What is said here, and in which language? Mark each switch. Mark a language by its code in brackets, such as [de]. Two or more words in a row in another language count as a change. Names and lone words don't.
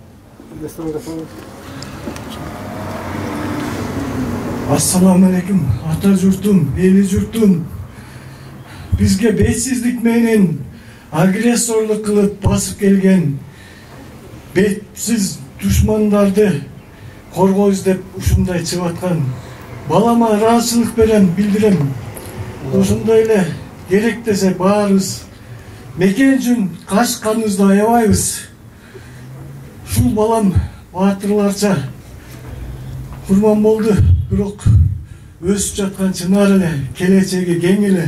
[ar] Assalamu alaikum, [ky] ata jurtum, eli jurtum. Bizge betsizlik menен agressorluk kılıp basıp gelgen betsiz düşmandарды korgoyuz dep ушундай чыгып аткан балама ыраазычылык берем, билдирем. Ушундай эле керек десе баарыбыз мекен үчүн каш каныбызды аябайбыз. Ушул балам баатырларча курман болду, бирок өсүп жаткан чынар эле, келечеги кең эле.